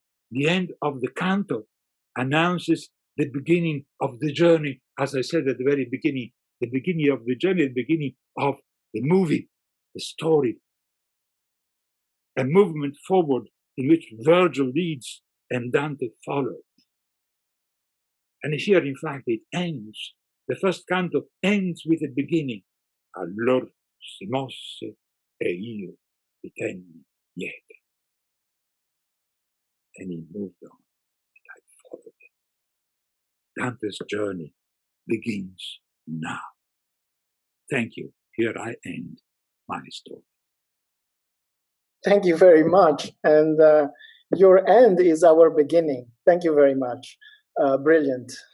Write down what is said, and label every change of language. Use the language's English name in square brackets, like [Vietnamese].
[English] The end of the canto announces the beginning of the journey, as I said at the very beginning, the beginning of the journey, the beginning of the movie, the story, a movement forward in which Virgil leads and Dante follows. And here, in fact, it ends. The first canto ends with a beginning. [Italian] Allor si mosse e io ti tenni dietro. [English] And he moved on, and I followed him. Dante's journey begins now. Thank you. Here I end my story. Thank you very much. And your end is our beginning. Thank you very much. Brilliant.